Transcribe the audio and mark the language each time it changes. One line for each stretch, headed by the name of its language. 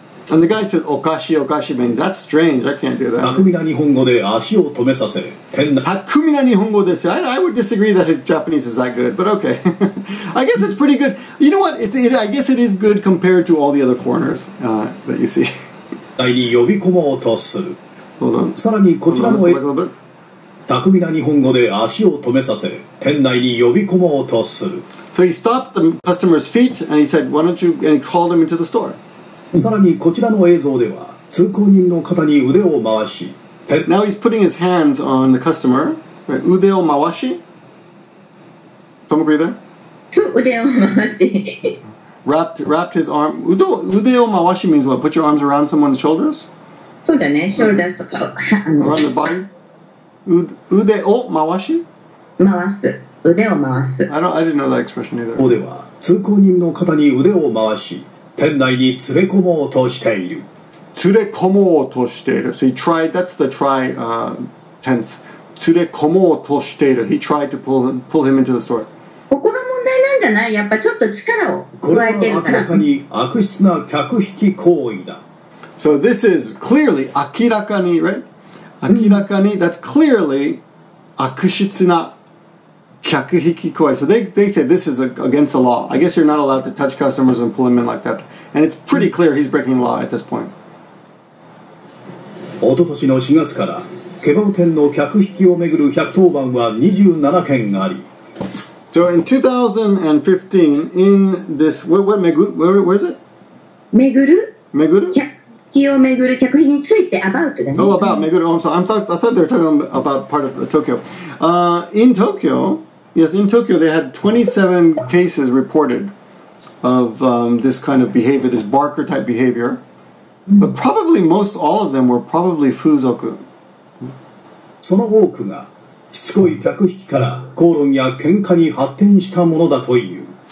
English: And the guy says, okashi, man, that's strange. I can't do that.
Japanese: 巧みな日本語で足を止めさせ、店内 Takumina nihongo desu.
English: I would disagree that his Japanese is that good, but okay. I guess it's pretty good. You know what? I guess it is good compared to all the other foreigners that you see.
Japanese: に呼び込もうとする。
English: Hold on.
Japanese: さらにこちら
English: Let's
Japanese: の
English: go back a little bit.
Japanese: 巧みな日本語で足を止めさせ、店内に呼び込もうとする。
English: So he stopped the customer's feet and he said, why don't you, and he called him into the store.
Japanese: さらにこちらの映像では通行人の方に腕を回し、
English: Now he's putting his hands on the customer. Right? Ude o mawashi? Tomoko, you there?
Japanese: そう腕を回し
English: Wrapped his arm. Ude o mawashi means what? Put your arms around someone's shoulders?
Japanese: そうだねショルダースとか
English: Around the body? Ude o mawashi?
Japanese: 回す腕を回す
English: I didn't know that expression either.
Japanese: ここでは通行人の方に腕を回し、店内に連れ込もうとしている。 Tsurekomu toshiteru.
English: So he tried, that's the try tense. Tsurekomu toshiteru. He tried to pull him into the store.
Japanese: ここが問題なんじゃないやっぱちょっと力をこれは加えてる明かららかに悪質な客引き行為だ。
English: So this is clearly akirakani, right? Akirakani, that's clearly akushitsuna kyakuhiki koi. So they said this is against the law. I guess you're not allowed to touch customers and pull them in like that. And it's pretty clear he's breaking the law at this point.
Japanese: 一昨年の4月からケバブ店の客引きをめぐる110番は27件あり、
English: So in 2015, in this, where is it?
Japanese: 巡る Meguru? 引をめぐる客引きについて about だね。
English: Oh, about meguru. Oh, I'm sorry. I thought they were talking about part of Tokyo. In Tokyo, yes, in Tokyo they had 27 cases reported of this kind of behavior, this barker type behavior. But probably most all of them were probably fuzoku.
Japanese: その多くがしつこい客引きから口論や喧嘩に発展したものだという。